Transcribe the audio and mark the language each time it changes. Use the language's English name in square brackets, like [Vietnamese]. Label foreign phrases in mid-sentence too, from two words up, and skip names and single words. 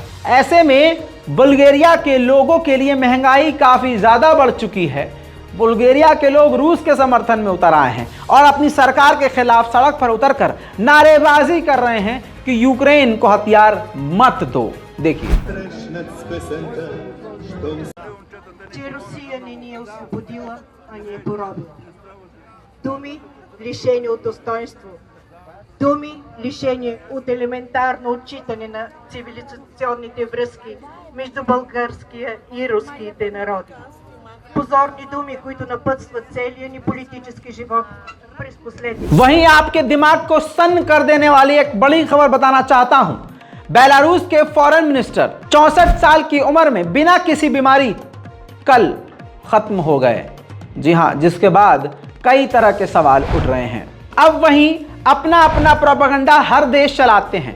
[Hindi] ऐसे में बुल्गारिया के लोगों के लिए महंगाई काफी ज्यादा बढ़ चुकी है। बुल्गारिया के लोग रूस के समर्थन में उतर आए हैं और अपनी सरकार के खिलाफ सड़क पर उतरकर नारेबाजी कर रहे हैं कि यूक्रेन को हथियार मत दो। देखिए, [Bulgarian] Росія не освободила, а не поробила. Думи, лишени от достоинство. Думи, лишени от елементарно отчитане на цивилизационните връзки между българския и руските народи. Позорни думи, които напътстват целия ни политически живот през последните. [Hindi] वहीं आपके दिमाग को सन्न कर देने वाली एक बड़ी खबर बताना चाहता हूं। बेलारूस के [English] foreign minister [Hindi] 64 साल की उम्र में बिना किसी बीमारी कल खत्म हो गए। जी हां, जिसके बाद कई तरह के सवाल उठ रहे हैं। अब वहीं अपना अपना प्रोपेगेंडा हर देश चलाते हैं।